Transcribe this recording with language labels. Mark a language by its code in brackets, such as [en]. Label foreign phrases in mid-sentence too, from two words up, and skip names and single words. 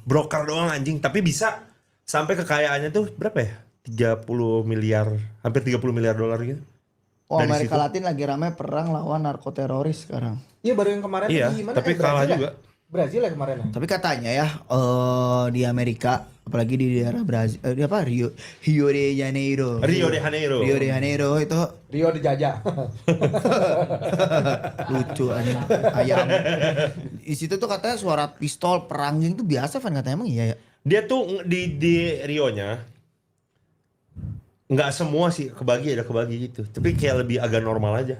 [id] Broker doang anjing, tapi bisa sampai kekayaannya tuh berapa ya? 30 miliar, hampir 30 miliar dolar gitu. Oh, Dari Amerika situ. Latin lagi ramai perang lawan narkoteroris sekarang. Iya baru yang kemarin Iya, di mana? tapi kalah Brazil ya? juga. Brazil ya kemarin ya? Tapi katanya ya di Amerika, apalagi di daerah Brazil, di apa Rio de Janeiro. Rio de Janeiro. Rio de Janeiro itu Rio dijajah. lucu anjing ayam. Di situ tuh katanya suara pistol perang itu biasa kan katanya emang iya ya. Dia tuh di Rio-nya nggak semua sih kebagi gitu, tapi kayak lebih agak normal aja.